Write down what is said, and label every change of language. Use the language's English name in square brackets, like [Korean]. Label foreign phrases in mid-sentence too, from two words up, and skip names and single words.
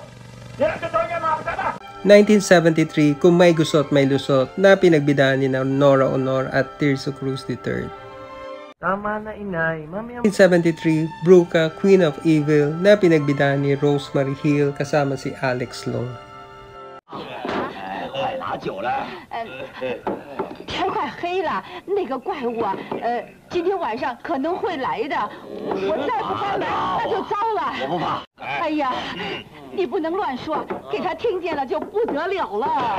[Filipino] Yan ang totoo niya, mga kasama. 1973, Kung May Gusot May Lusot na pinagbidahan ni Nora Honor at Tirso Cruz III. Tama na, inay. Mami, 1973, Bruca, Queen of Evil na pinagbidahan ni Rosemary Hill kasama si Alex Long. [Chinese] 拿酒了。天快黑了，那个怪物啊，今天晚上可能会来的。我再不开门，那就糟了。我不怕。哎呀，你不能乱说，给他听见了就不得了了。